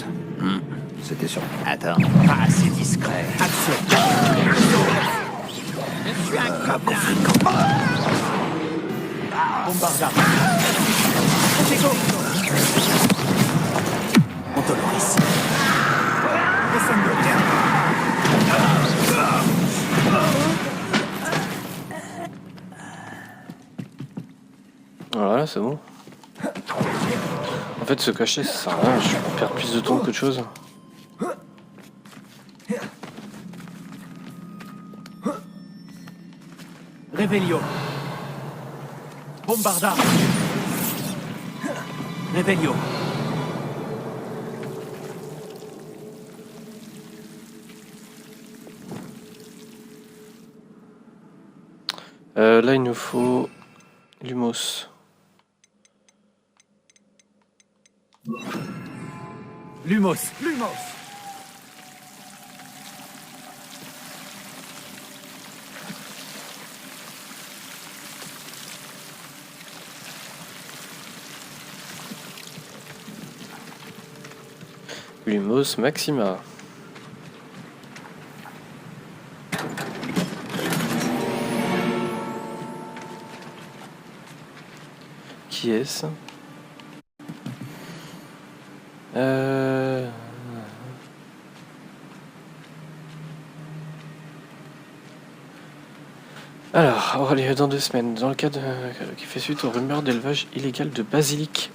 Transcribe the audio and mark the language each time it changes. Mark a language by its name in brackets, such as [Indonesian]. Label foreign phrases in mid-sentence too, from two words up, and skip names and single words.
[French] C'était sur... Attends. Pas assez discret. Je suis un gobelin. Bombarda. Protego. Montoloris. Descendo. Voilà, c'est bon. En fait, se cacher, ça sert à rien. Je perds plus de temps qu'autre chose. Revelio. Bombarda. Revelio. Là, il nous faut Lumos. Lumos. Lumos. Lumos Maxima. Qui est-ce? Alors, aura lieu dans 2 semaines, dans le cas qui fait suite aux rumeurs d'élevage illégal de basilic.